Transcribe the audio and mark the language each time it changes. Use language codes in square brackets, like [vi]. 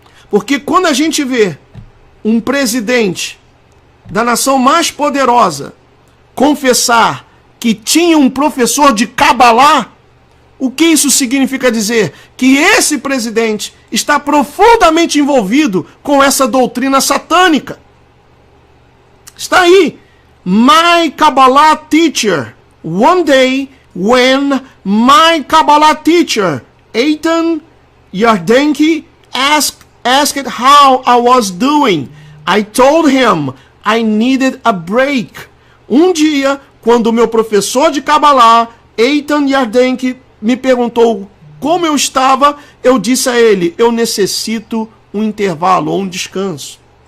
[pt] Porque quando a gente vê um presidente da nação mais poderosa confessar que tinha um professor de Cabalá, o que isso significa dizer? Que esse presidente está profundamente envolvido com essa doutrina satânica. Está aí. [en] My Kabbalah teacher. One day when my Kabbalah teacher, Eitan Yardenki, asked how I was doing, I told him I needed a break. [pt] Um dia, quando o meu professor de Kabbalah, Eitan Yardenki, me perguntou como eu estava, eu disse a ele, eu necessito um intervalo ou um descanso.